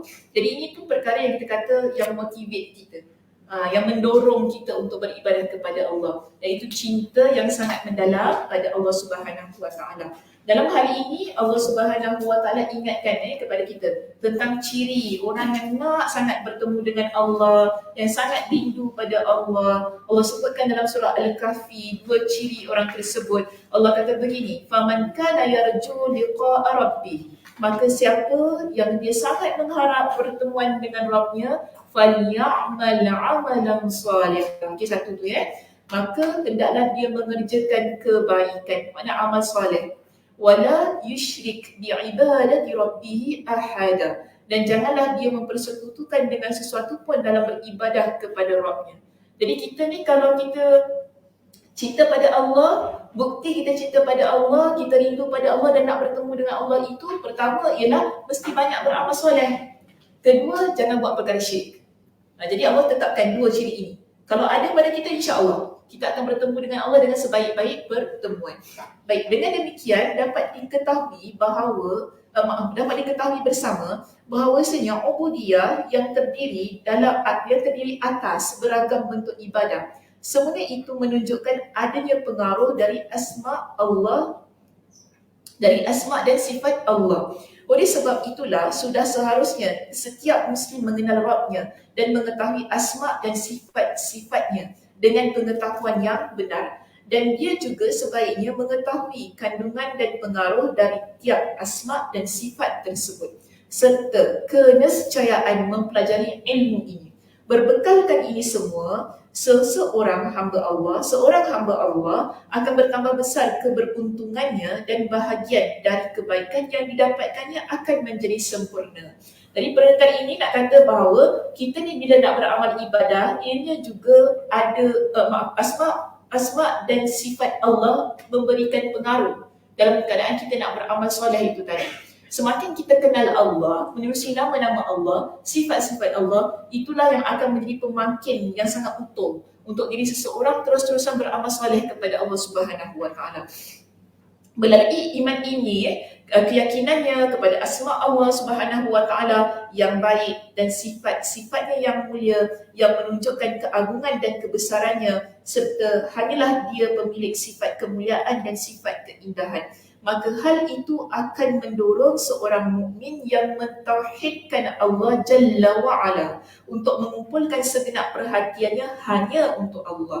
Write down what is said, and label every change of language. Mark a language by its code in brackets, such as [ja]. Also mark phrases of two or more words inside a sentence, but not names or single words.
[ms] Jadi ini tu perkara yang kita kata yang motivate kita, yang mendorong kita untuk beribadah kepada Allah, iaitu cinta yang sangat mendalam pada [ar] الله سبحانه وتعالى. [ms] Dalam hari ini [ar] الله سبحانه وتعالى [ms] ingatkan kepada kita tentang ciri orang yang nak sangat bertemu dengan Allah, yang sangat rindu pada Allah. Allah sebutkan dalam surah Al-Kahfi 2 ciri orang tersebut. Allah kata begini, [ar] "فمن كان يرجو لقاء ربه." [ms] Maka siapa yang dia sangat mengharap pertemuan dengan Rabbnya, [ar] فليعمل عملا صالحا. [ms] Okey, satu tu Maka hendaklah dia mengerjakan kebaikan, makna amal soleh. [ar] ولا يشرك بعبادة ربه أحدا. [ms] Dan janganlah dia mempersekutukan dengan sesuatu pun dalam beribadah kepada Rabbnya. Jadi kita ni kalau kita cinta pada Allah, bukti kita cinta pada Allah, kita rindu pada Allah dan nak bertemu dengan Allah itu, pertama ialah mesti banyak beramal soleh. Kedua, jangan buat perkara syirik. Jadi Allah tetapkan 2 ciri ini. Kalau ada pada kita, [ar] إن شاء الله. [ms] Kita akan bertemu dengan Allah dengan sebaik-baik pertemuan. Baik, dengan demikian dapat diketahui bahawa dapat diketahui bersama bahawasanya ubudiyah yang terdiri atas beragam bentuk ibadah. Semuanya itu menunjukkan adanya pengaruh dari asma Allah, dari asma dan sifat Allah. Oleh sebab itulah sudah seharusnya setiap muslim mengenal Rabbnya dan mengetahui asma dan sifat-sifatnya dengan pengetahuan yang benar, dan dia juga sebaiknya mengetahui kandungan dan pengaruh dari tiap asma dan sifat tersebut serta keniscayaan mempelajari ilmu ini. Berbekalkan ini semua, seorang hamba Allah akan bertambah besar keberuntungannya dan bahagian dari kebaikan yang didapatkannya akan menjadi sempurna. Dari perkataan ini nak kata bahawa kita ni bila nak beramal ibadah, ianya juga ada asma dan sifat Allah memberikan pengaruh dalam keadaan kita nak beramal soleh itu tadi. Semakin kita kenal Allah, menerusi nama-nama Allah, sifat-sifat Allah, itulah yang akan menjadi pemangkin yang sangat utuh untuk diri seseorang terus-terusan beramal soleh kepada [ar] الله سبحانه وتعالى. [ms] Melalui iman ini, keyakinannya kepada asma [ar] الله سبحانه وتعالى [ms] yang baik dan sifat-sifatnya yang mulia yang menunjukkan keagungan dan kebesarannya serta hanyalah dia pemilik sifat kemuliaan dan sifat keindahan, maka hal itu akan mendorong seorang mukmin yang mentauhidkan [ar] الله جل وعلا [ms] untuk mengumpulkan segenap perhatiannya hanya untuk Allah.